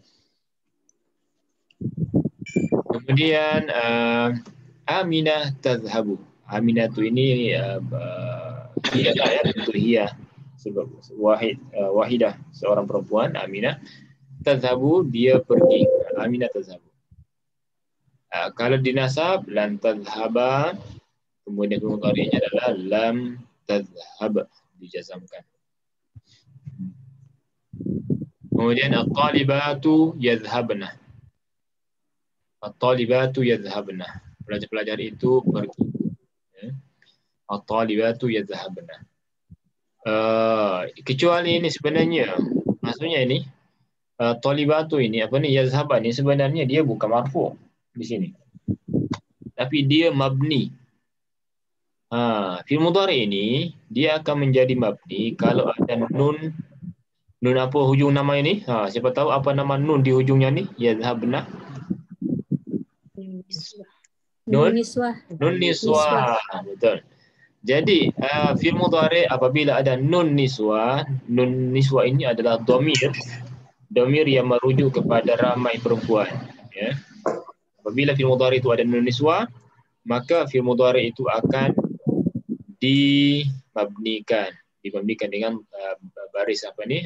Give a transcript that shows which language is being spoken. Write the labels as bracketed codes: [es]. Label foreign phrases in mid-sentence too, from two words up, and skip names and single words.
[ms] Kemudian Aminah tazhabu. Aminah tu ini hiya ya, bentuk hiya. Sebab wahidah, seorang perempuan, Aminah. Tazhabu, dia pergi. Aminah tazhabu. Kalau dinasab, [ar] لن تذهب, [ms] kemudian mudhari'nya adalah [ar] لم تذهب, [ms] dijazamkan. [ar] Kemudian الطالبات يذهبن. الطالبات يذهبن. [ms] Pelajar-pelajar itu pergi. [ar] الطالبات يذهبن. [ms] Kecuali ini sebenarnya, maksudnya ini talibatu ini apa ni, yazhaba ni sebenarnya dia bukan marfu di sini. Tapi dia mabni. [ar] فعل مضارع [ms] ini dia akan menjadi mabni kalau ada nun apa hujung nama ini? Siapa tahu apa nama nun di hujungnya ni? [ar] يذهبن. نون النسوة. Betul. [ms] Jadi [ar] فعل مضارع [ms] apabila ada [ar] نون النسوة [ms] ini adalah domir yang merujuk kepada ramai perempuan. Ya. Apabila [ar] فعل مضارع [ms] itu ada [ar] نون النسوة, [ms] maka [ar] فعل مضارع [ms] itu akan dimabnikan dengan baris apa ni?